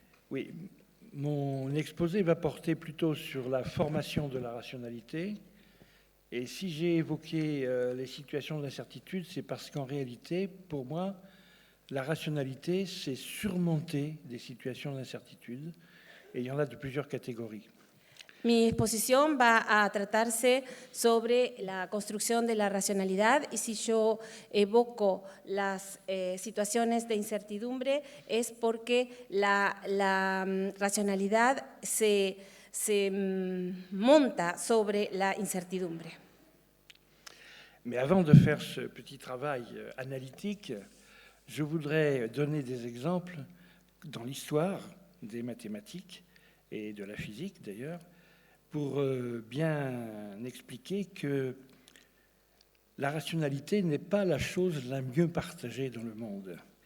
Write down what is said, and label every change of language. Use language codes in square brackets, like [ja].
[fr] Oui, mon exposé va porter plutôt sur la formation de la rationalité. Et si j'ai évoqué les situations d'incertitude, c'est parce qu'en réalité, pour moi, la rationalité, c'est surmonter des situations d'incertitude. Et il y en a de plusieurs catégories. [es] Mi exposición va a tratarse sobre la construcción de la racionalidad, y si yo evoco las situaciones de incertidumbre es porque la racionalidad se se monta sobre la incertidumbre. [fr] Mais avant de faire ce petit travail analytique, je voudrais donner des exemples dans l'histoire des mathématiques et de la physique d'ailleurs, pour bien expliquer que la rationalité n'est pas la chose la mieux partagée dans le monde.